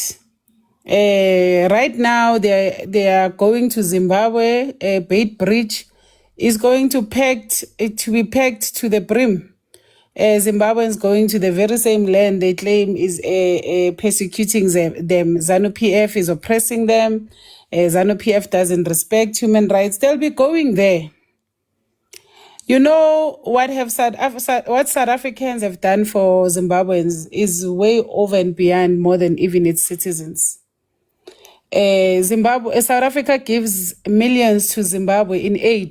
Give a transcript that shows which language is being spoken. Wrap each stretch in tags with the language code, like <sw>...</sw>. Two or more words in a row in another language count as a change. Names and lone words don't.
<en>Right now, they are going to Zimbabwe. Beit Bridge is going to be packed to the brim. Zimbabweans going to the very same land they claim is persecuting them. ZANU-PF is oppressing them. ZANU-PF doesn't respect human rights. They'll be going there. You know what South Africans have done for Zimbabweans is way over and beyond more than even its citizens. South Africa gives millions to Zimbabwe in aid.</en>